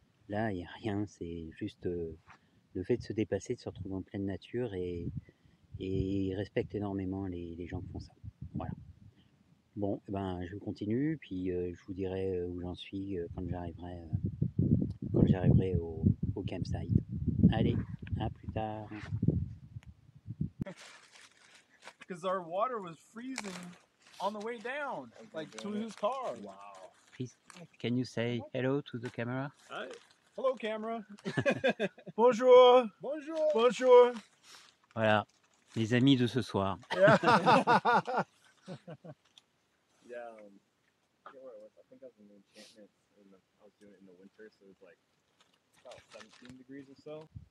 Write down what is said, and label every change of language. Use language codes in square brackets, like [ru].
[fr] Là, il n'y a rien, c'est juste le fait de se dépasser, de se retrouver en pleine nature et ils respectent énormément les gens qui font ça. Voilà. Bon, je continue, puis je vous dirai où j'en suis quand j'arriverai au campsite. Allez, à plus tard. [en] Because our water was freezing on the way down, like to his car. Wow. Please, can you say hello to the camera? Hi. Hello, camera. [fr] Bonjour. Bonjour. Bonjour. Voilà, les amis de ce soir. [en] Yeah. Yeah. I forget where it was. I think I was in the encampment. I was doing it in the winter, so it was like about 17 degrees or so.